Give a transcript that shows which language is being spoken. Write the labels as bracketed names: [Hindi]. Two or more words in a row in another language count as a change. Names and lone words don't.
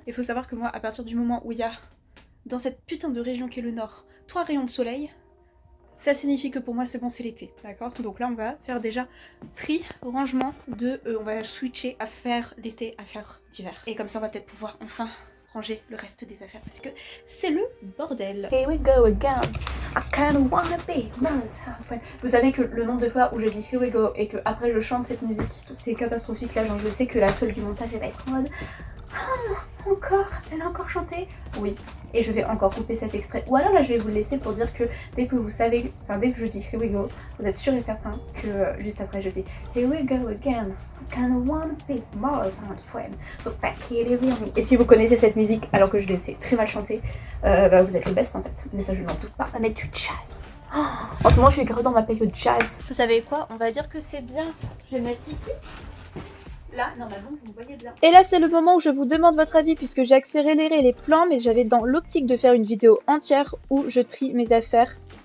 [French] Il faut savoir que moi, à partir du moment où il y a, dans cette putain de région qu'est le Nord, 3 rayons de soleil, ça signifie que pour moi c'est bon, c'est l'été, d'accord? Donc là on va faire déjà rangement de... on va switcher à faire l'été, à faire d'hiver. Et comme ça on va peut-être pouvoir enfin ranger le reste des affaires parce que c'est le bordel. [English] Here we go again, I kinda wanna be myself. [French] Vous savez que le nombre de fois où je dis [English] here we go [French] et que après je chante cette musique, c'est catastrophique là, genre je sais que la seule du montage elle va être en mode... Ah, encore? Elle a encore chanté? Oui. Et je vais encore couper cet extrait. Ou alors là je vais vous le laisser pour dire que dès que vous savez, enfin dès que je dis [English] here we go, [French] vous êtes sûr et certain que juste après je dis [English] here we go again, I kinda wanna be more than friend, so take it easy on me. [French] Et si vous connaissez cette musique alors que je l'ai très mal chanté, bah vous êtes les best en fait. Mais ça je n'en doute pas. On va mettre du jazz. Oh, en ce moment je suis grave dans ma période jazz. Vous savez quoi? On va dire que c'est bien. Je vais mettre ici. Là, normalement, vous me voyez bien. Et là, c'est le moment où je vous demande votre avis puisque j'ai accéléré les plans, mais j'avais dans l'optique de faire une vidéo entière où je trie mes affaires.